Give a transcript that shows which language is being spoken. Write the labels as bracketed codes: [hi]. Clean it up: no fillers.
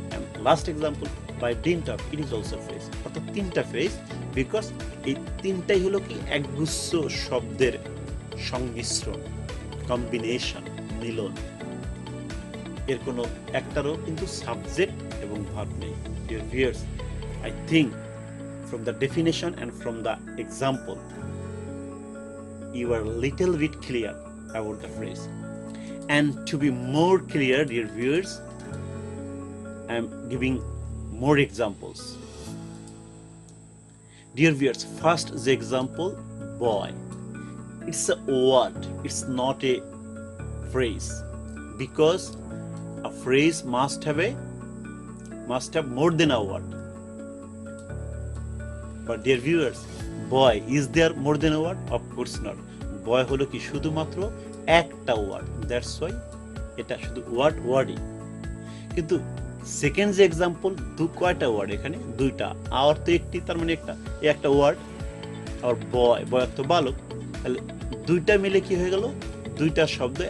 [en] And last example by dint of, it is also phrase. [bn] অর্থাৎ তিনটা phrase, because এই তিনটাই হলো কি একগুচ্ছ শব্দের সংমিশ্রণ, কম্বিনেশন, মিলন। এর কোনো একটারও কিন্তু সাবজেক্ট এবং ভার্ব নেই। [en] Dear viewers, I think from the definition and from the example, you are little bit clear about the phrase. And to be more clear, dear viewers, I am giving more examples. Dear viewers, first the example boy. It's a word, it's not a phrase, because a phrase must have more than a word. But dear viewers, boy, is there more than a word? Of course not. [bn] boy হলো কি শুধুমাত্র একটা word, [en] that's why [bn] এটা শুধু ওয়ার্ডই। কিন্তু second যে example, কয়টা word এখানে? দুইটা। আর তো একটি, তার মানে একটা ওয়ার্ড। আর বয় অর্থ বালক, তাহলে দুইটা মিলে কি হয়ে গেল? দুইটা শব্দ।